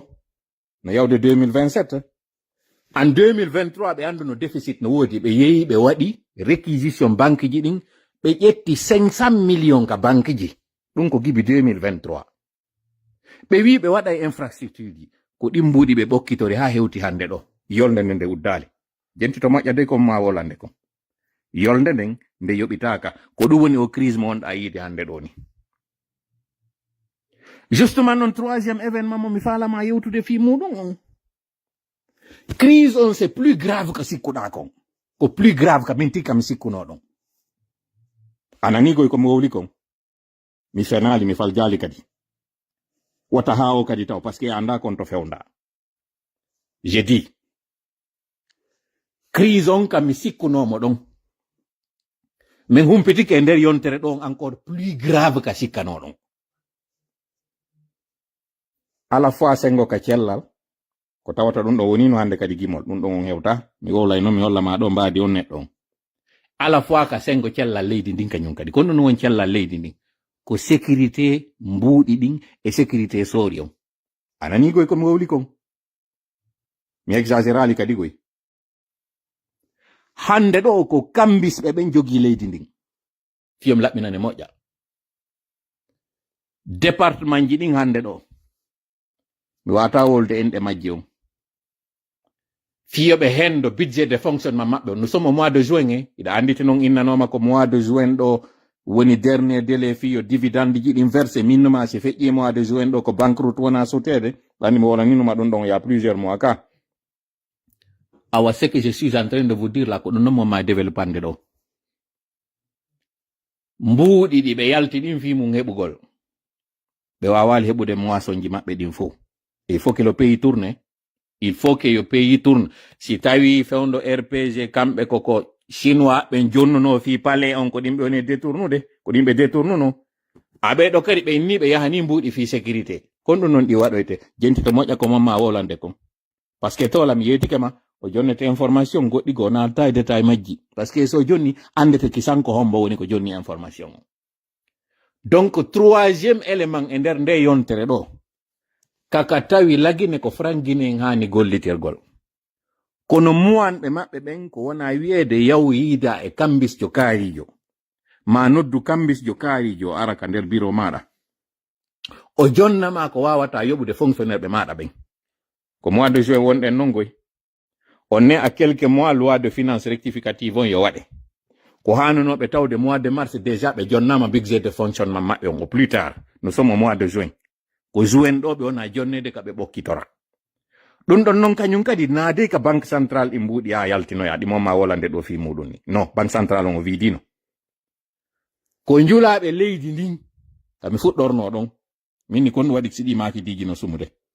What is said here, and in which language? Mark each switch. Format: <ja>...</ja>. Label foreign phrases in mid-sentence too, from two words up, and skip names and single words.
<ff>no yawde 2027 en 2023 ɓe andu no déficit no woodi ɓe yehi ɓe waɗi réquisition banque ji ɗin ɓe ƴetti 500 millions ka banque ji ɗum ko gibi 2023 ɓe wi ɓe waɗa infrastructure ji ko ɗimbuɗi ɓe ɓokkitori ha hewti hande ɗo yolde nde uddali jenti to moƴƴa de kon ma wolande kon yolde nden nde yoɓitaka ko ɗum woni o crise mo wonɗa yiide hande ɗo ni justement non</ff> <fr>troisième événement</fr> <ff>mo mi falama yewtude fi muɗum on crise on</ff> <fr>c'est plus grave que</fr> <ff>sikkuɗa kon ko</ff> <fr>plus grave</fr> <ff>ka min tikka mi sikkuno ɗon anani koy komi wowli kon mi fenali mi fal jali kadi wata ha o kadi taw</ff> <fr>parce que</fr> <ff>anda kon to fewnda</ff> <fr>j'ai dit</fr> <ff>crise on kam mi sikkunomo ɗon min humpitike e nder yontere ɗon</ff> <fr>encore plus grave</fr> <ff>ka sikkano ɗon</ff> <fr>à la fois</fr> <ff>sengo ka cellal ko tawata ɗum ɗo woni no hande kadi gimol ɗum ɗon on hewta mi wollayno mi hollama ɗo mbaadi on neɗɗo on</ff> <fr>à la fois</fr> <ff>ka sengo cellal leydi ndin kañum kadi kono ɗum won cellal leydi ndin ko sécurité mbuuɗi ɗin e sécurité soori on anani goy komi wowli kon mi exagérali kadi goy hande ɗo ko kambisɓe ɓen jogi leydi ndin fiyom laɓɓinane moƴƴa département ji ɗin hande ɗo mi wata wolde enɗe majji on fiyoɓe hendo</ff> <fr>budget de fonctionnement</fr> <ff>maɓɓe</ff> <fr>nous sommes au mois de juin</fr> <ff>iɗa anditi noon innanoma ko</ff> <fr>mois de juin</fr> <ff>ɗo woni</ff> <fr>dernier délai</fr> <ff>fiyo dividende ji ɗin versé minnuma si feƴƴi</ff> <fr>mois de juin</fr> <ff>ɗo ko banqueroute wona sutede ɗanni mi wolaninuma ɗum ɗon</ff> <fr>ya plusieurs mois</fr> <ff>ka awa</ff> <fr>ce que je suis en train de vous dire là</fr> <ff>ko ɗum non ma développande ɗo mbuuɗi ɗi ɓe yalti ɗin fi mum heɓugol ɓe wawali heɓude moisson ji maɓɓe ɗin fo</ff> <fr>il faut que le pays tourne il faut que le pays tourne</fr> <ff>si tawi fewndo rpg kamɓe koko chinois ɓe jonnuno fi palais on ko ɗimɓe woni détournude ko ɗimɓe détournuno aɓe ɗo kadi ɓe inni ɓe yahani mbuuɗi fi sécurité kon ɗum noon ɗi waɗoyte jenti to moƴƴa ko mamma wolande kon</ff> <fr>par ce que</fr> <ff>tola mi yeytike ma o jonnete information goɗɗi go nalta e détail majji</ff> <fr>par ce que</fr> <ff>so jonni andete kisanko hombo woni ko jonni information o</ff> <fr>donc troisième élément</fr> <ff>e nder nde yontere ɗo kaka tawi lagine ko frangine hani gollitirgol kono muwanɓe maɓɓe ɓen ko wona wi'ede yaw yiida e kambisjo kaarijo ma noddu kambisjo kaarijo ara ka nder bureau maɗa o jonnama ko wawata yoɓude fonctionnaire ɓe maɗa ɓen ko</ff> <fr>mois de juin</fr> <ff>wonɗen non goy on ne</ff> <fr>à quelques mois loi de finance rectificative</fr> <ff>on yo waɗe ko hanunoɓe tawde</ff> <fr>mois de mars</fr> <ff>déjà ɓe jonnama</ff> <fr>budget de fonctionnement</fr> <ff>maɓɓe on</ff> <fr>au plus tard nous sommes au mois de juin</fr> <ff>ko juin ɗo ɓe wona jonnede ka ɓe ɓokkitora ɗum ɗon noon kañum kadi naade ka</ff> <fr>banque centrale</fr> <ff>ɗi mbuuɗi ha yaltinoya ɗi momma wolande ɗo fi muɗum ni non</ff> <fr>banque centrale</fr> <ff>on o widino ko njulaɓe leydi ndin kami fuɗɗorno ɗon minni kon waɗi siɗi makidiji no sumude</ff>